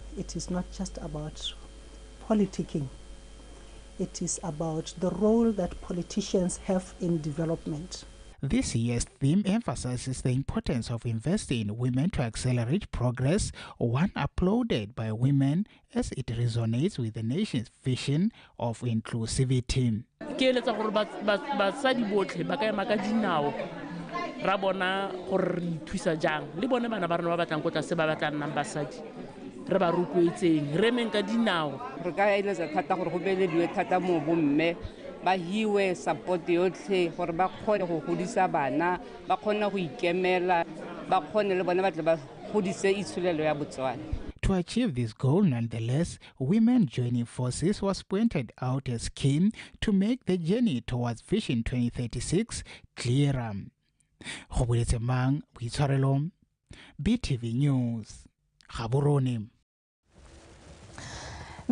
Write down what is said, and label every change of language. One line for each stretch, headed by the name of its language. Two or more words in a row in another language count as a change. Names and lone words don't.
English: It is not just about politicking. It is about the role that politicians have in development. This year's theme emphasizes the importance of investing in women to accelerate progress, one applauded by women as it resonates with the nation's vision of inclusivity.
Tswana: Ra bona gore re thusa jang le bone bana ba rena ba batlang go tla se ba batla nna basadi re ba rotloetseng re meng ka dinao re ka eletsa thata gore go belediwe thata mo bomme ba hiwe support yotlhe gore ba kgone go godisa bana ba kgone go ikemela ba kgone le bone ba tle ba godise itshulelo ya Botswana.
English: To achieve this goal, nonetheless, women joining forces was pointed out as key to make the journey towards Vision 2036 clearer. Mang, BTV News, Gaborone.